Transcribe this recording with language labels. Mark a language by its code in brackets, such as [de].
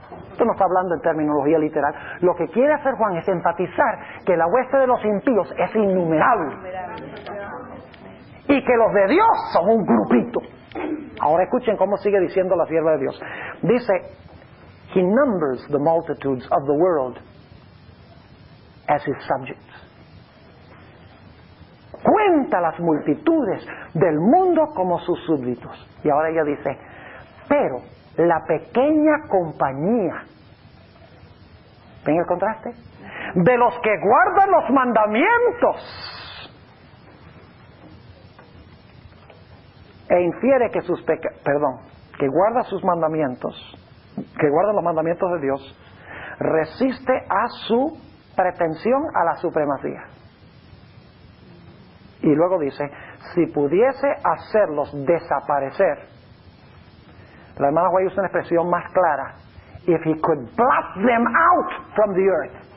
[es] Esto no está hablando en terminología literal. Lo que quiere hacer Juan es enfatizar que la hueste de los impíos es innumerable y que los de Dios son un grupito. Ahora escuchen cómo sigue diciendo la sierva de Dios. [en] Dice, he numbers the multitudes of the world as his subjects. [es] Cuenta las multitudes del mundo como sus súbditos. Y ahora ella dice, pero la pequeña compañía, ¿ven el contraste? De los que guardan los mandamientos e infiere que que guarda sus mandamientos, que guarda los mandamientos de Dios, resiste a su pretensión a la supremacía. Y luego dice, si pudiese hacerlos desaparecer, la hermana White usa una expresión más clara, [en] if he could blot them out from the earth.